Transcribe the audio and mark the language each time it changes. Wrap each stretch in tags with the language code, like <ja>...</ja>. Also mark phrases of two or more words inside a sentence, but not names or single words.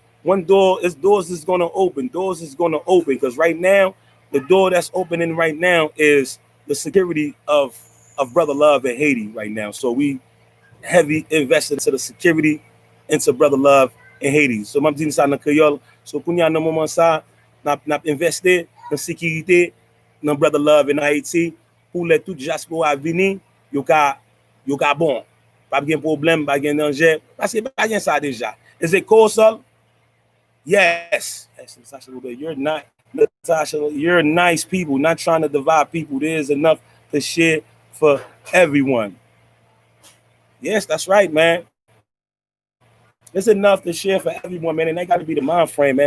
<en>Doors is gonna open because right now, the door that's opening right now is the security of Brother Love in Haiti right now. So we heavy invested into the security into Brother Love in Haiti.</en> <ht>So mam din sa nan Creole. So kounya nan moment sa nap investe dans sécurité nan Brother Love in Haiti pour les tout diaspora vini yo ka bon. Pas gen problème, pas gen danger parce que pas gen ça déjà.</ht> <en>Is it coastal? Yes. Natasha, you're nice people, not trying to divide people. There's enough to share for everyone. Yes, that's right, man. It's enough to share for everyone, man. And that got to be the mind frame, man.</en>